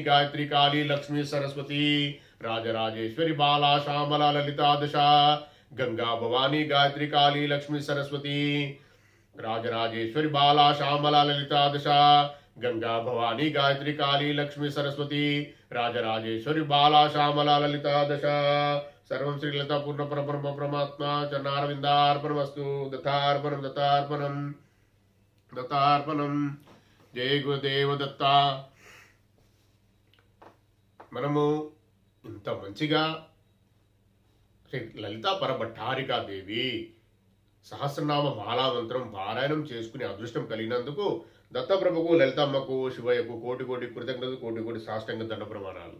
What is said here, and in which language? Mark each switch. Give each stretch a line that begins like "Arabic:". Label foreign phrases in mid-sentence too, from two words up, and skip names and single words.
Sanskrit: गायत्री काली लक्ष्मी सरस्वती राजराजेश्वरी बाला श्यामला ललिता दशा गंगा भवानी गायत्री काली लक्ष्मी सरस्वती राजराजेश्वरी बाला श्यामला ललिता दशा गंगा भवानी गायत्री काली लक्ष्मी सरस्वती राजराजेश्वरी बाला श्यामला ललिता दशा सर्वं श्रीलता पूर्ण परब्रह्म परमात्मा चरणारविंदार्पणमस्तु दत्तार्पणं दत्तार्पणं दत्तार्पणं जय गुरुदेव दत्ता
Telugu: మనము ఇంత మంచిగా శ్రీ లలితా పరభట్టారికా దేవి సహస్రనామ మాలామంత్రం పారాయణం చేసుకునే అదృష్టం కలిగినందుకు దత్తప్రభుకు లలితమ్మకు శివయ్యకు కోటి కోటి కృతజ్ఞతలు కోటి కోటి సాష్టాంగ దండ ప్రమాణాలు.